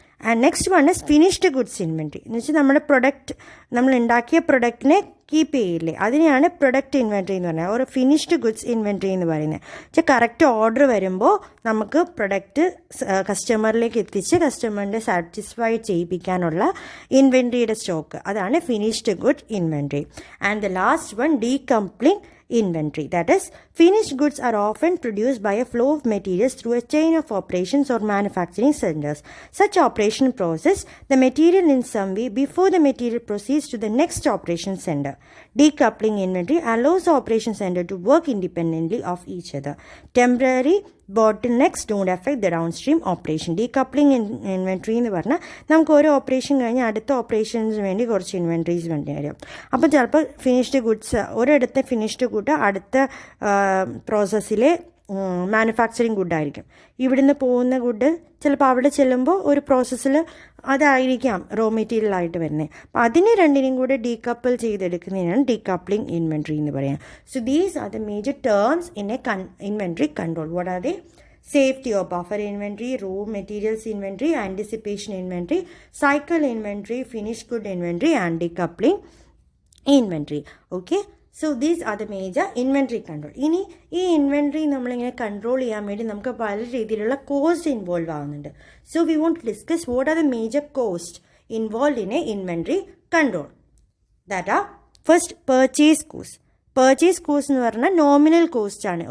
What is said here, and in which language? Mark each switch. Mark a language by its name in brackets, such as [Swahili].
[English] and next one is [Malayalam] finished goods inventory എന്ന് വെച്ചാൽ നമ്മുടെ പ്രൊഡക്റ്റ് നമ്മൾ ഉണ്ടാക്കിയ പ്രൊഡക്റ്റിനെ കീപ്പ് ചെയ്യില്ലേ, അതിനെയാണ് പ്രൊഡക്റ്റ് ഇൻവെൻട്രി എന്ന് പറയുന്നത്, ഒരു ഫിനിഷ്ഡ് ഗുഡ്സ് ഇൻവെൻട്രി എന്ന് പറയുന്നത്. വെച്ചാൽ കറക്റ്റ് ഓർഡർ വരുമ്പോൾ നമുക്ക് പ്രൊഡക്റ്റ് കസ്റ്റമറിലേക്ക് എത്തിച്ച് കസ്റ്റമറിനെ സാറ്റിസ്ഫൈ ചെയ്യിപ്പിക്കാനുള്ള ഇൻവെൻട്രിയുടെ സ്റ്റോക്ക്, അതാണ് finished good inventory. [English] And the last one decoupling inventory. That is, finished goods are often produced by a flow of materials through a chain of operations or manufacturing centers. Such operation process the material in some way before the material proceeds to the next operation center. Decoupling inventory allows the operation center to work independently of each other. Temporary bottlenecks don't affect the downstream operation. [Malayalam] Decoupling inventory എന്ന് പറഞ്ഞാൽ നമുക്ക് ഓരോ operation കഴിഞ്ഞ് അടുത്ത ഓപ്പറേഷൻസിന് വേണ്ടി കുറച്ച് inventories വേണ്ടി വരും. അപ്പോൾ ചിലപ്പോൾ ഫിനിഷ്ഡ് ഗുഡ്സ് ഒരിടത്തെ ഫിനിഷ്ഡ് ഗുഡ് അടുത്ത പ്രോസസ്സിലെ മാനുഫാക്ചറിങ് ഗുഡായിരിക്കും. ഇവിടുന്ന് പോകുന്ന ഗുഡ് ചിലപ്പോൾ അവിടെ ചെല്ലുമ്പോൾ ഒരു പ്രോസസ്സിൽ അതായിരിക്കാം റോ മെറ്റീരിയൽ ആയിട്ട് വരുന്നത്. അപ്പോൾ അതിനെ രണ്ടിനെയും കൂടെ ഡീകപ്പിൾ ചെയ്തെടുക്കുന്നതിനാണ് ഡീകപ്ലിംഗ് ഇൻവെൻട്രി എന്ന് പറയുന്നത്. [English] So these are the major terms in a inventory control. What are they? Safety or buffer inventory, raw materials inventory, anticipation inventory, cycle inventory, finished good inventory, and decoupling inventory. Okay. So these are the major inventory control. [Malayalam] ഇനി ഈ inventory നമ്മളിങ്ങനെ control ചെയ്യാൻ വേണ്ടി നമുക്ക് പല രീതിയിലുള്ള cost involve ആവുന്നുണ്ട്. [English] So we want to discuss what are the major cost involve in a inventory control. That are first purchase cost. [Malayalam] Purchase cost എന്ന് പറഞ്ഞാൽ നോമിനൽ കോസ്റ്റാണ്.